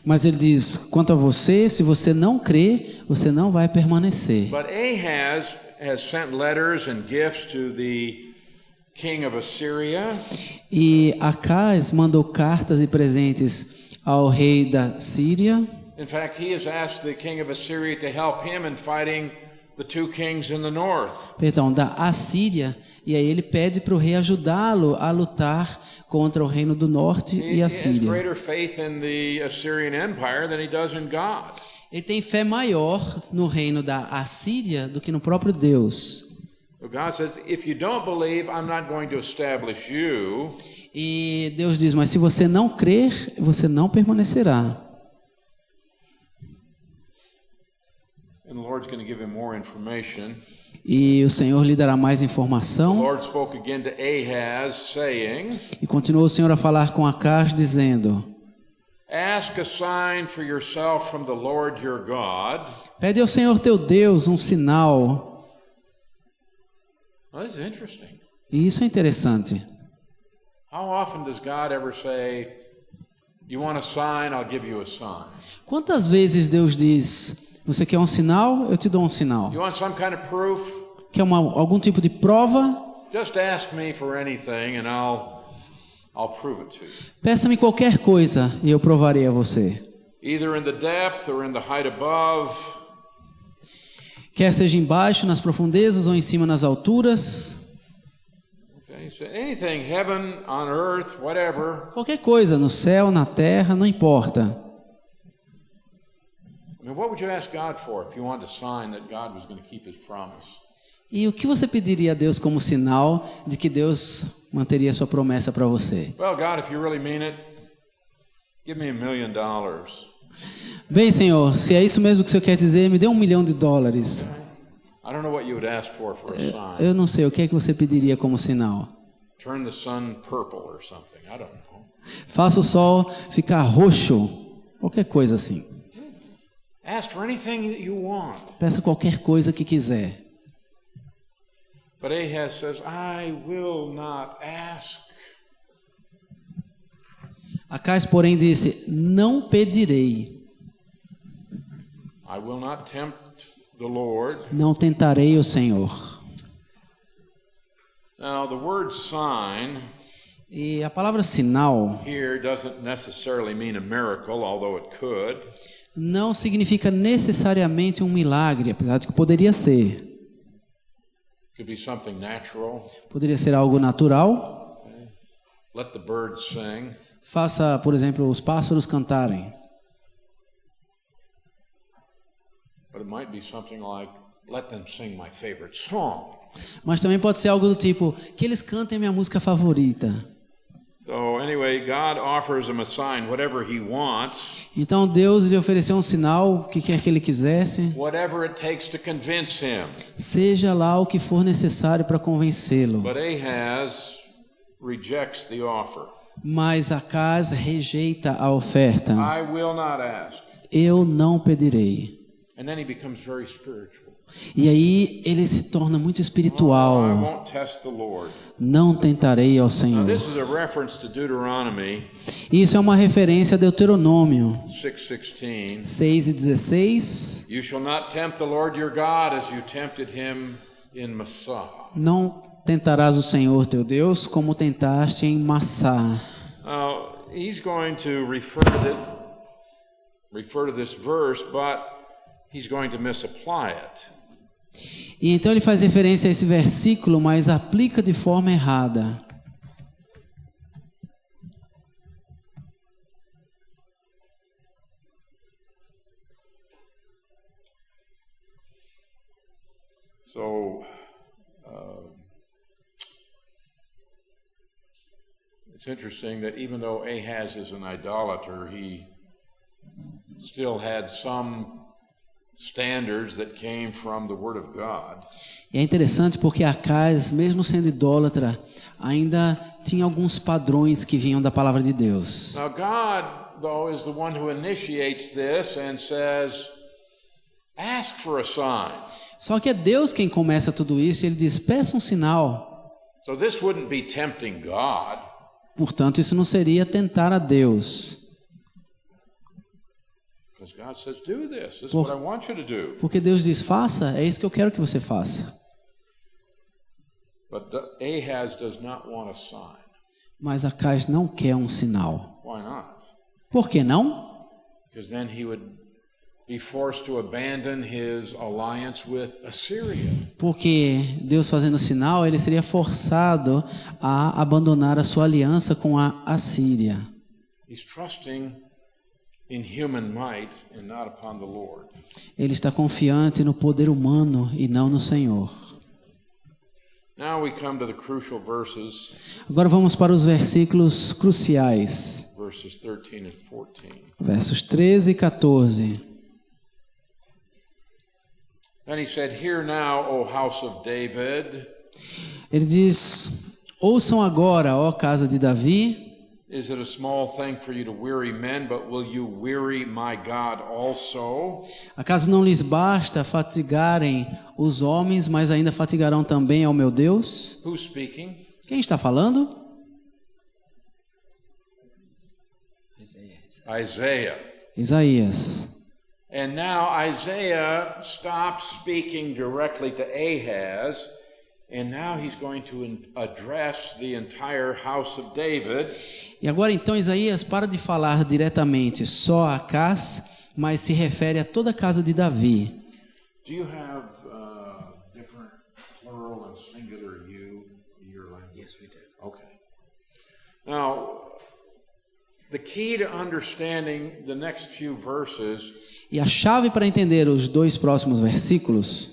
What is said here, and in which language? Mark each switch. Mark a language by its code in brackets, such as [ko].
[pt] Mas ele diz: quanto a você, se você não crê, você não vai permanecer. [en] But Ahaz has sent letters and gifts to the king of Assyria. [pt] E Acás mandou cartas e presentes ao rei da Síria. [en] In fact, he has asked the king of Assyria to help him in fighting the two kings in the north. [pt] Perdão, da Assíria. E aí ele pede para o rei ajudá-lo a lutar contra o reino do norte [en] He [pt] e a [en] has [pt] Síria. [en] greater faith in the Assyrian Empire than he does in God. [pt] Ele tem fé maior no reino da Assíria do que no próprio Deus. [en] So God says, if you don't believe, I'm not going to establish you. [pt] E Deus diz: mas se você não crer, você não permanecerá. [en] And the Lord's going to give him more information. [pt] E o Senhor lhe dará mais [en] The [pt] informação. [en] Lord spoke again to Ahaz, saying, [pt] E continuou o Senhor a falar com Acás, dizendo: [en] ask a sign for yourself from the Lord your God. [pt] pede ao Senhor teu Deus um sinal. [en] Well, this is interesting. [pt] E isso é interessante. [en] How often does God ever say, you want a sign, I'll give you a sign? [pt] Quantas vezes Deus diz: você quer um sinal? Eu te dou um sinal. [en] You want some kind of proof? [pt] Quer algum tipo de prova? [en] Just ask me for anything and I'll prove it to you. [pt] Peça-me qualquer coisa e eu provarei a você. [en] Either in the depth or in the height above. [pt] Quer seja embaixo, nas profundezas, ou em cima, nas alturas. [en] Okay, so anything, heaven, on earth, whatever. [pt] Qualquer coisa, no céu, na terra, não importa. [en] I mean, what would you ask God for if you wanted a sign that God was going to keep his promise? [pt] E o que você pediria a Deus como sinal de que Deus manteria sua promessa para você? [en] Well, God, if you really mean it, give me $1 million. [pt] Bem, Senhor, se é isso mesmo que o Senhor quer dizer, me dê $1 milhão. [en] I don't know what you would ask for a sign. [pt] Eu não sei, o que é que você pediria como sinal? [en] Turn the sun purple or something. I don't know. [pt] Faça o sol ficar roxo, qualquer coisa assim. [en] Ask for anything that you want. [pt] Peça qualquer coisa que quiser. [en] But Ahaz says, I will not ask. [pt] Acás, porém, disse: não pedirei, [en] I will not tempt the Lord. [pt] não tentarei o Senhor. [en] Now, the word sign [pt] E a palavra sinal [en] here doesn't necessarily mean a miracle, although it could. [pt] não significa necessariamente um milagre, apesar de que poderia ser. [en] It could be something natural. [pt] Poderia ser algo natural. [en] Let the birds sing. [pt] Faça, por exemplo, os pássaros cantarem. [en] But it might be something like, let them sing my favorite song. [pt] Mas também pode ser algo do tipo: que eles cantem a minha música favorita. [en] So anyway, God offers him a sign, whatever he wants, [pt] Então Deus lhe ofereceu um sinal, o que quer que ele quisesse, [en] whatever it takes to convince him. [pt] seja lá o que for necessário para convencê-lo. [en] But Ahaz rejects the offer. [pt] Mas Acaz rejeita a oferta. [en] I will not ask. [pt] Eu não pedirei. [en] And then he becomes very spiritual. [pt] E aí ele se torna muito [en] I [pt] espiritual. [en] won't test the Lord. [pt] Não tentarei ao [en] Now, [pt] Senhor. [en] this is a reference to Deuteronomy [pt] Isso é uma referência a Deuteronômio [en] 6:16. [pt] 6:16. [en] You shall not tempt the Lord your God as you tempted him in Massah. [pt] Não tentarás o Senhor teu Deus como tentaste em Massá. [en] Now, he's going to refer to this verse, but he's going to misapply it. [pt] E então ele faz referência a esse versículo, mas aplica de forma errada. [en] So, it's interesting that even though Ahaz is an idolater, he still had some standards that came from the Word of God. [pt] E é interessante porque Acaz, mesmo sendo idólatra, ainda tinha alguns padrões que vinham da palavra de Deus. [en] Now, God, though, is the one who initiates this and says, ask for a sign. [pt] Só que é Deus quem começa tudo isso e ele diz, peça um sinal. [en] So this wouldn't be tempting God. [pt] Portanto, isso não seria tentar a Deus. [en] Because God says, do this. This is what I want you to do. [pt] Porque Deus diz, faça, é isso que eu quero que você faça. [en] But Ahaz does not want a sign. [pt] Mas Acaz não quer um sinal. [en] Why not? [pt] Por que não? [en] Because then he would be forced to abandon his alliance with Assyria. [pt] Porque Deus fazendo sinal, ele seria forçado a abandonar a sua aliança com a Assíria. [en] He's trusting in human might and not upon the Lord. [pt] Ele está confiante no poder humano e não no Senhor. [en] Now we come to the crucial verses, [pt] Agora vamos para os versículos cruciais. [en] verses 13 and 14. [pt] Versos 13 e 14. [en] Then he said, Hear now, O house of David, [pt] Ele diz, ouçam agora, ó casa de Davi, [en] is it a small thing for you to weary men, but will you weary my God also? [pt] acaso não lhes basta fatigarem os homens, mas ainda fatigarão também ao meu Deus? [en] Who's speaking? [pt] Quem está falando? [en] Isaiah. [pt] Isaías. [en] And now Isaiah stops speaking directly to Ahaz, and now he's going to address the entire house of David. [pt] E agora então Isaías para de falar diretamente só a Acaz, mas se refere a toda a casa de Davi. [en] Do you have different plural and singular you in your language? Yes, we do. Okay. Now, the key to understanding the next few verses [pt] E a chave para entender os dois próximos versículos